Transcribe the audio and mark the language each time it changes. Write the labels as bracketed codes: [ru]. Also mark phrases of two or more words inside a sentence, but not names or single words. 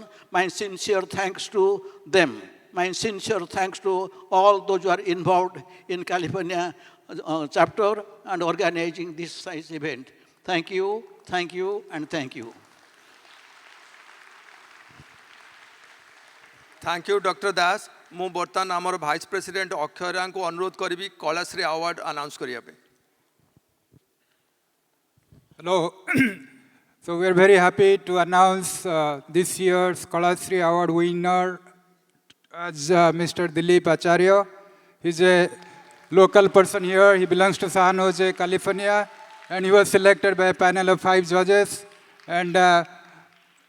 [en] My sincere thanks to them. My sincere thanks to all those who are involved in California chapter and organizing this size event. Thank you, and thank you. Thank you, Dr. Das. [or] ମୁଁ ବର୍ତ୍ତମାନ ଆମର [en] vice president [or] ଅକ୍ଷୟାଙ୍କୁ ଅନୁରୋଧ କରିବି କଳାଶ୍ରୀ ଆୱାର୍ଡ ଆନାଉନ୍ସ କରିବା ପାଇଁ. [en] Hello. So we are very happy to announce this year's Kalasri Award winner as Mr. Dilip Acharya. He's a local person here. He belongs to San Jose, California, and he was selected by a panel of 5 judges.